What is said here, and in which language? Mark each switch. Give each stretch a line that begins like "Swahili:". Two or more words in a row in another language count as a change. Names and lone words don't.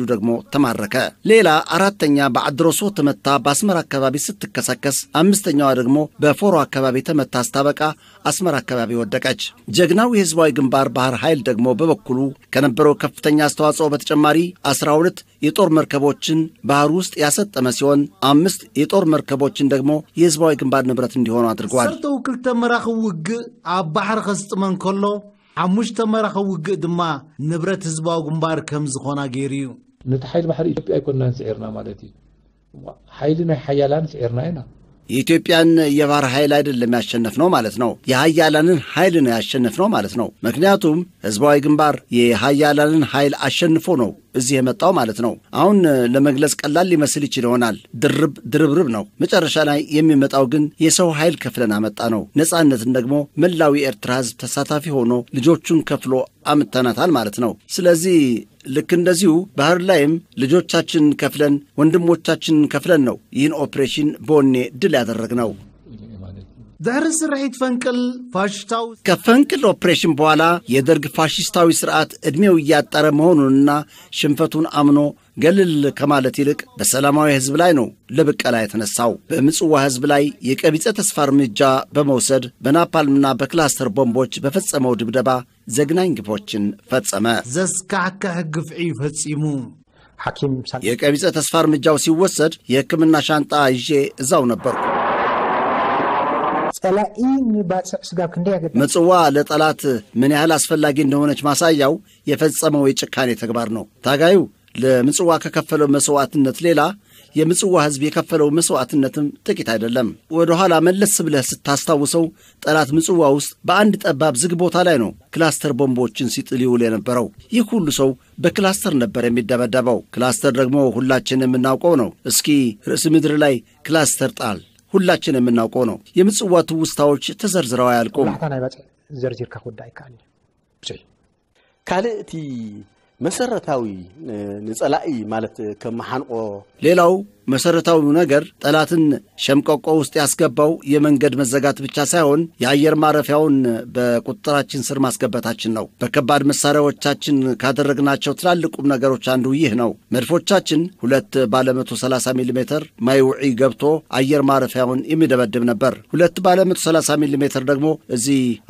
Amharic: ደግሞ ተማረከ። ሌላ አራተኛ በአድሮሶ ተመታ በአስመራ አካባቢ ስትከሰከስ አምስተኛዋ ደግሞ በፎሮ አካባቢ ተመታ ስታበቃ አስመራ አካባቢ ወደቀች። ጀግናው የህዝባዊ ግንባር ባህር ኃይል ደግሞ በበኩሉ ከነበረው ከፍተኛ አስተዋጽኦ በተጨማሪ 12 የጦር መርከቦችን ባህር ውስጥ ያሰጠመ ሲሆን 5 የጦር መርከቦችን ደግሞ የህዝባዊ ግንባር ንብረት እንዲሆኑ አድርጓል።
Tigrinya: ሰርተው ክልተ መራኸብ ውግእ ኣብ ባህር ከስጥመን ከሎ ሓሙሽተ መራኸብ ውግእ ድማ ንብረት ህዝባዊ ግንባር ከም ዝኾና ገይሩ ነቲ ሓይሊ ባሕሪ ኢትዮጵያ ኣይኮንናን ስዒርና ማለት እዩ። ሓይሊ ናይ ሓያላን ስዒርና ኢና።
Amharic: የኢትዮጵያን የባህር ኃይል አይደለም ያሸነፍነው ማለት ነው። የኃያላንን ኃይል ነው ያሸነፍነው ማለት ነው። ምክንያቱም ህዝባዊ ግንባር የኃያላንን ኃይል አሸንፎ ነው እዚህ የመጣው ማለት ነው። አሁን ለመግለጽ ቀላል ሊመስል ይችላል። ድርብርብ ነው። መጨረሻ ላይ የሚመጣው ግን የሰው ኃይል ከፍለን አመጣ ነው። ነፃነትን ደግሞ መላው የኤርትራ ህዝብ ተሳታፊ ሆኖ ልጆቹን ከፍሎ አምጥተናታል ማለት ነው። ስለዚህ ልክ እንደዚሁ ባህር ላይም ልጆቻችን ከፍለን ወንድሞቻችን ከፍለን ነው ይህን ኦፕሬሽን ቦኔ ድል ያደረግነው።
Tigrinya: ዛሬ ስርሒት ፈንቅል ፋሽስታዊ
Amharic: ከፈንቅል ኦፕሬሽን በኋላ የደርግ ፋሽስታዊ ስርዓት እድሜው እያጠረ መሆኑንና ሽንፈቱን አምኖ ገለል ከማለት ይልቅ በሰላማዊ ህዝብ ላይ ነው ለበቀላ የተነሳው። በምጽዋ ህዝብ ላይ የቀቢጸ ተስፋ እርምጃ በመውሰድ በናፓልምና በክላስተር ቦምቦች በፈጸመው ድብደባ ዘግናኝ ግፎችን ፈጸመ።
Tigrinya: ዘስካዕካዕ ግፍዒ ፈጺሙ
Amharic: ሐኪም የቀቢጸ ተስፋ እርምጃው ሲወሰድ የሕክምና ሻንጣ ይዤ እዛው ነበርኩ።
Tigrinya: ጸላኢ ንባጽዕ ስጋብ ክንደይ ያገደ
Amharic: ምጽዋ ለጠላት ምን ያህል አስፈላጊ እንደሆነች ማሳያው የፈጸመው የጭካኔ ተግባር ነው። ታጋዩ ለምጽዋ ከከፈለው መስዋዕትነት ሌላ የምጽዋ ሕዝብ የከፈለው መስዋዕትነትም ጥቂት አይደለም። ወደ ኋላ መለስ ብለህ ስታስታውሰው ጠላት ምጽዋ ውስጥ በአንድ ጠባብ ዝግ ቦታ ላይ ነው ክላስተር ቦምቦችን ሲጥል ይውል የነበረው። ይህ ሁሉ ሰው በክላስተር ነበር የሚደበደበው። ክላስተር ደግሞ ሁላችን የምናውቀው ነው። እስኪ ርዕስ ምድር ላይ ክላስተር ጣል፣ ሁላችን የምናውቀው ነው። የምጽዋ ትውስታዎች ተዘርዝረው አያልቁም።
Tigrinya: ናይ ባጽዕ ዘርዚርካ ኩዳይ ካል ካልእቲ መሰረታዊ ንጸላኢ ማለት ከመሓንቆ
Amharic: ሌላው መሰረታዊው ነገር ጠላትን ሸምቀቆ ውስጥ ያስገባው የመንገድ መዘጋት ብቻ ሳይሆን የአየር ማረፊያውን በቁጥጥራችን ስር ማስገባታችን ነው። በከባድ መሳሪያዎቻችን ካደረግናቸው ትላልቁም ነገሮች አንዱ ይህ ነው። መድፎቻችን 2 ባለ 130 ሚሜ ማይውዒ ገብቶ አየር ማረፊያውን የሚደበድብ ነበር። 2 ባለ 130 ሚሜ ደግሞ እዚህ